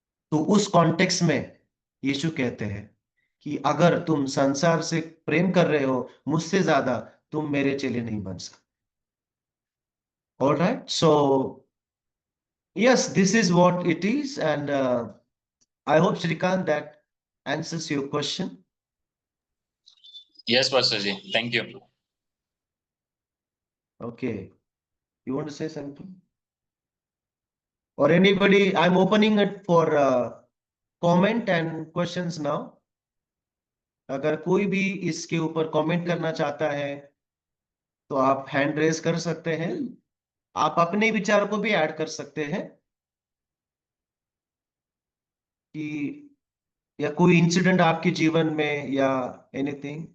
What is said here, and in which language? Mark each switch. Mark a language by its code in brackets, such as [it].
[hi] तो उस कॉन्टेक्स्ट में यीशु कहते हैं कि अगर तुम संसार से प्रेम कर रहे हो मुझसे ज्यादा, तुम मेरे चेले नहीं बन सकते। [en] Alright, so yes, this is what it is, and I hope Shrikant that answers your question. Yes, Pastor Ji. Thank you. Okay, you want to say something, or anybody? I'm opening it for comment and questions now. [hi] अगर कोई भी इसके ऊपर comment करना चाहता है तो आप हैंड रेज कर सकते हैं, आप अपने विचार को भी ऐड कर सकते हैं कि या कोई इंसिडेंट आपके जीवन में या एनीथिंग।